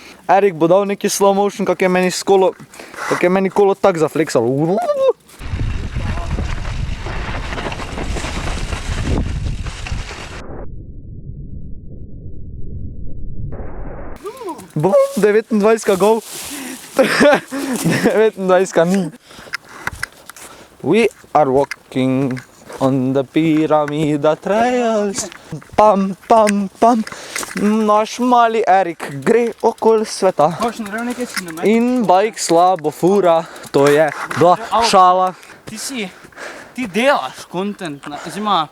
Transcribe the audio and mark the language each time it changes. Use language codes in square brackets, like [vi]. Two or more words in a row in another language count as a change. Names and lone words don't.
[sl] Erik bo dal neki [en] slow motion, [sl] kak je meni kolo tak zafleksalo. Bum, 29 gol. 29 ni. [en] We are walking on the Pyramida trails. Pam. [sl] Naš mali Erik gre okoli sveta. Hoš naredil nekaj cinemat? In bajk slabo fura, to je bila šala. Ti delaš content, oziroma